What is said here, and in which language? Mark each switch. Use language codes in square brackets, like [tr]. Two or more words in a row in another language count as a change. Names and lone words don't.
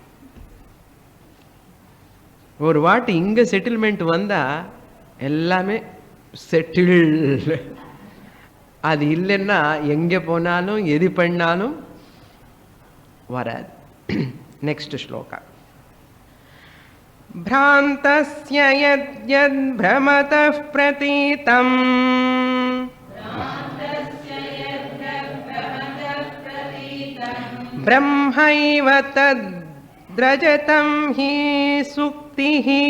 [ta] ஒரு வாட்டி இங்க செட்டில்மெண்ட் வந்தா எல்லாமே செட்டில். அது இல்லைன்னா எங்கே போனாலும் எது பண்ணாலும் வராது. நெக்ஸ்ட் ஸ்லோகா. [sa] भ्रान्तस्य यद्यद् भ्रमतः प्रतीतं ब्रह्मैव तद्रजतं हि सुक्तिः